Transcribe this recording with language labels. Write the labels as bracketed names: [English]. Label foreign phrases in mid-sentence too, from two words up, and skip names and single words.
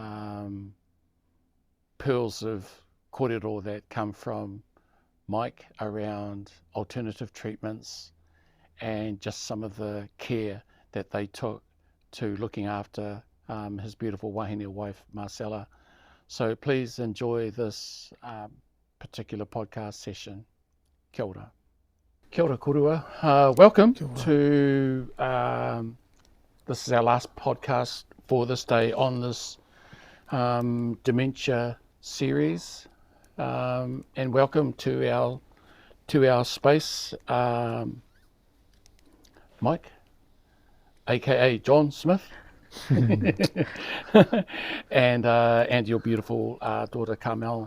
[English] pearls of kōrero that come from Mike around alternative treatments and just some of the care that they took to looking after his beautiful wahine wife, Marcella. So please enjoy this particular podcast session. [Māori] Kia ora. Kia ora korua. Welcome Kia ora. [English] to, this is our last podcast for this day on this dementia series. And welcome to our space, Mike, aka John Smith, and your beautiful daughter Carmel.